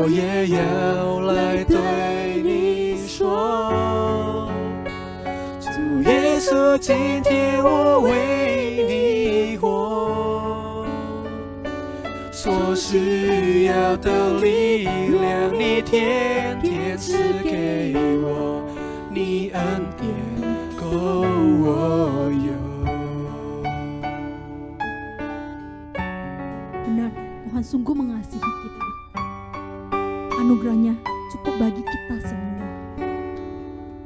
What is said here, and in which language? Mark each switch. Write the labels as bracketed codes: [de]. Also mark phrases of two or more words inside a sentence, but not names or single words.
[zh] 也要来对你说，主耶稣，今天我为你活，所需要的力量你天天赐给我，你恩典够我有。 [id] Benar, Tuhan sungguh mengasihi kita. Anugerahnya cukup bagi kita semua.